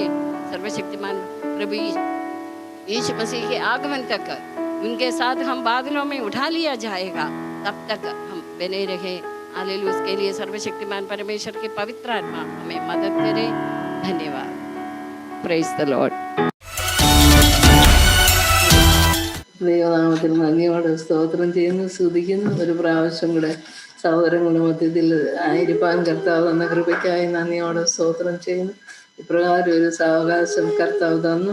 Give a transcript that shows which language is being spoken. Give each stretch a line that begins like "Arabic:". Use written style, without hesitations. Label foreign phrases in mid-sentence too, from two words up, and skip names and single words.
Hindi: सर्वशक्तिमान प्रभु यीशु मसीह के आगमन तक उनके साथ हम बादलों में उठा लिया जाएगा, तब तक हम बने रहे। हालेलुया उसके लिए सर्वशक्तिमान परमेश्वर की पवित्र आत्मा हमें मदद करे। धन्यवाद।
English: Praise the Lord.
Malayalam: ദൈവനാമത്തിൽ നന്ദിയോടെ സ്തോത്രം ചെയ്യുന്നു, സ്തുതിക്കുന്നു. ഒരു പ്രാവശ്യം കൂടെ സഹോദരങ്ങളുടെ മധ്യത്തിൽ ആയിരിക്കാൻ കർത്താവ് തന്ന കൃപയ്ക്കായി നന്ദിയോടെ സ്തോത്രം ചെയ്യുന്നു. ഇപ്രകാരം ഒരു സാവകാശം കർത്താവ് തന്നു.